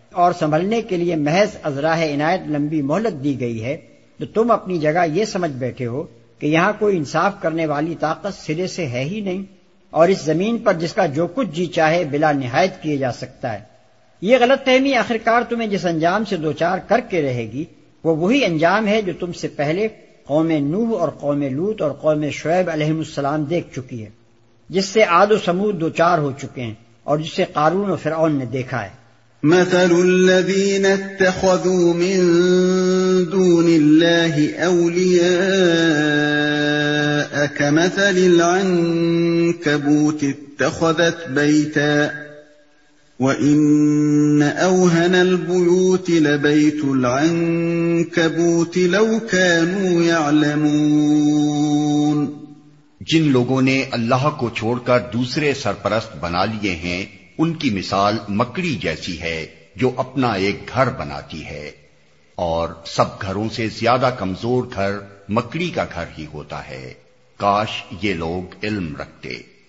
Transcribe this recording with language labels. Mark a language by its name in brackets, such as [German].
[Urdu] اور سنبھلنے کے لیے محض ازراہ عنایت لمبی مہلت دی گئی ہے تو تم اپنی جگہ یہ سمجھ بیٹھے ہو کہ یہاں کوئی انصاف کرنے والی طاقت سرے سے ہے ہی نہیں، اور اس زمین پر جس کا جو کچھ جی چاہے بلا نہایت کیے جا سکتا ہے۔ یہ غلط فہمی آخرکار تمہیں جس انجام سے دوچار کر کے رہے گی وہ وہی انجام ہے جو تم سے پہلے قوم نوح اور قوم لوط اور قوم شعیب علیہ السلام دیکھ چکی ہے، جس سے عاد و ثمود دوچار ہو چکے ہیں، اور جسے قارون و فرعون نے دیکھا ہے۔ [Arabic] مثل الذين اتخذوا من دون الله اولياء كمثل العنكبوت اتخذت بيتا وان اوهن البيوت لبيت العنكبوت لو كانوا يعلمون۔ [Urdu] جن لوگوں نے اللہ کو چھوڑ کر دوسرے سرپرست بنا لیے ہیں ان کی مثال مکڑی جیسی ہے جو اپنا ایک گھر بناتی ہے، اور سب گھروں سے زیادہ کمزور گھر مکڑی کا گھر ہی ہوتا ہے، کاش یہ لوگ علم رکھتے۔